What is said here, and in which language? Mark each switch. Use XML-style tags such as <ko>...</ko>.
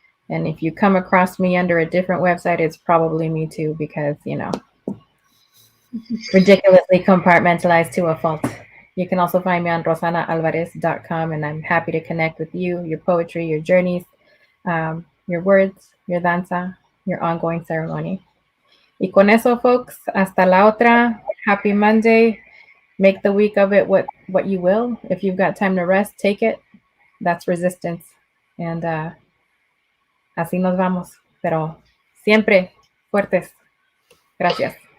<en>And if you come across me under a different website, it's probably me too, because, ridiculously compartmentalized to a fault. You can also find me on rosannaalvarez.com, and I'm happy to connect with you, your poetry, your journeys, your words, your danza, your ongoing ceremony.</en> <es>Y con eso, folks, hasta la otra.</es> <en>Happy Monday. Make the week of it what you will. If you've got time to rest, take it. That's resistance.</en> <es>And así nos vamos. Pero siempre fuertes. Gracias.</es>